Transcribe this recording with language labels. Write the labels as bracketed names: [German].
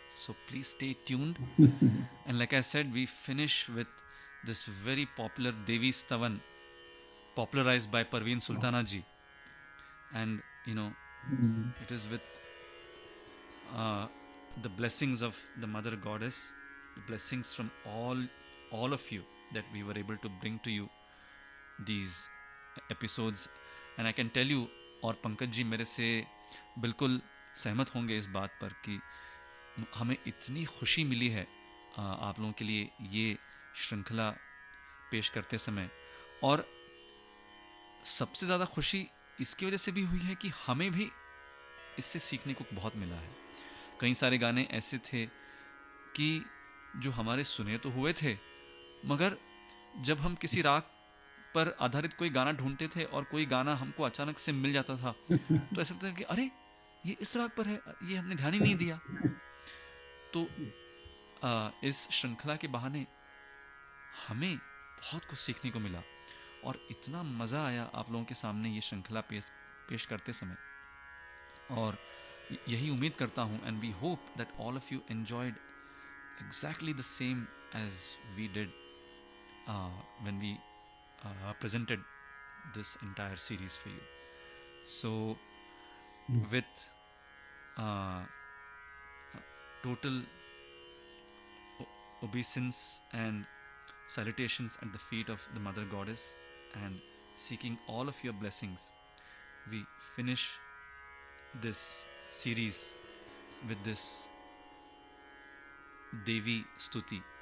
[English] So please stay tuned. And like I said, we finish with this very popular Devi Stavan, popularized by Parveen Sultana ji. And it is with the blessings of the Mother Goddess, the blessings from all of you, that we were able to bring to you these episodes. And I can tell you, [Hindi] और पंकज जी मेरे से बिल्कुल सहमत होंगे इस बात पर, कि हमें इतनी खुशी मिली है आप लोगों के लिए ये श्रृंखला पेश करते समय. और सबसे ज़्यादा खुशी इसकी वजह से भी हुई है कि हमें भी इससे सीखने को बहुत मिला है. कई सारे गाने ऐसे थे कि जो हमारे सुने तो हुए थे, मगर जब हम किसी राग पर आधारित कोई गाना ढूंढते थे और कोई गाना हमको अचानक से मिल जाता था, तो ऐसा लगता था कि अरे ये इस राग पर है, ये हमने ध्यान ही नहीं दिया. तो इस श्रृंखला के बहाने हमें बहुत कुछ सीखने को मिला और इतना मज़ा आया आप लोगों के सामने ये श्रृंखला पेश करते समय. और यही उम्मीद करता हूँ, [English] And we hope that all of you enjoyed exactly the same as we did when we presented this entire series for you. So with total obeisance and salutations at the feet of the Mother Goddess, and seeking all of your blessings, we finish this series with this Devi Stuti.